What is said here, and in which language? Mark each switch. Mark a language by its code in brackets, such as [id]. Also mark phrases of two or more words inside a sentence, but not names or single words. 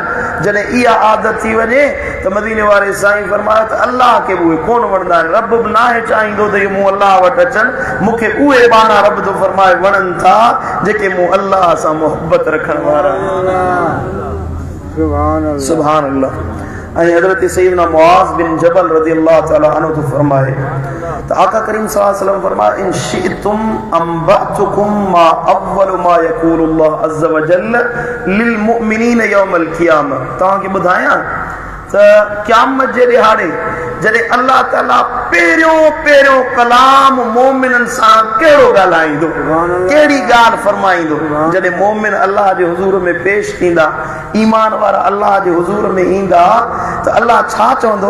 [sd] जॾहिं इहा आदत थी वञे त मदीने वारे साईं फरमायो त अल्लाह खे बि उहे कोन वणंदा आहिनि, रब बि नाहे चाहींदो त इहे मूं अल्लाह वटि अचनि, मूंखे उहे बाना रब थो फरमाए वणनि था जेके मूं अल्लाह सां मोहबत रखण वारा। [ar] سبحان الله. [sd] ऐं हज़रत सैयदना मुआज़ बिन जबल [ar] رضي الله تعالى عنه [sd] तो फरमाए त आका करीम [ar] صلى الله عليه وسلم [sd] फरमाया [ar] إن شئتم أنبأتكم ما أول ما يقول الله عز وجل للمؤمنين يوم القيامة. [sd] तव्हांखे ॿुधायां त क़यामत जे ॾिहाड़े जॾहिं अल्लाह ताला पहिरियों कलाम मोमिननि सां कहिड़ो ॻाल्हाईंदो, कहिड़ी ॻाल्हि फरमाईंदो, जॾहिं मोमिन अल्लाह जे हुज़ूर में पेश थींदा, ईमान वारा अल्लाह जे हुज़ूर में ईंदा त अल्लाह छा चवंदो?